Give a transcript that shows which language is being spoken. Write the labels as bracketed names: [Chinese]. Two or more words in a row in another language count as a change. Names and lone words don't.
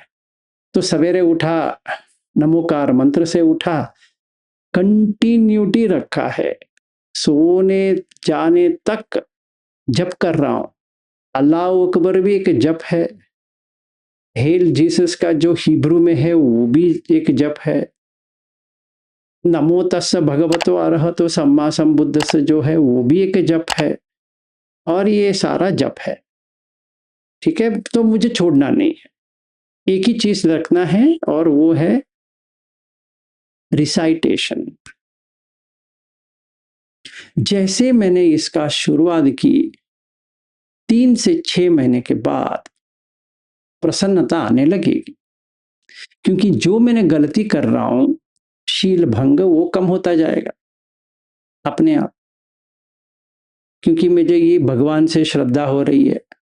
[Hindi] तो सवेरे उठा, नमोकार मंत्र से उठा, कंटिन्यूटी रखा है, सोने जाने तक जप कर रहा हूं। [Arabic] الله أكبر [Hindi] भी एक जप है, [English] hail Jesus [Hindi] का जो हिब्रू में है वो भी एक जप है, [Pali] नमो तस्स भगवतो अरहतो सम्मा संबुद्धस्स [Hindi] जो है वो भी एक जप है, और ये सारा जप है। ठीक है, तो मुझे छोड़ना नहीं है, एक ही चीज रखना है, और वो है रिसाइटेशन। जैसे मैंने इसका शुरुआत की, 3 से 6 महीने के बाद प्रसन्नता आने लगेगी, क्योंकि जो मैंने गलती कर रहा हूं, शील भंग, वो कम होता जाएगा अपने आप, क्योंकि मुझे ये भगवान से श्रद्धा हो रही है।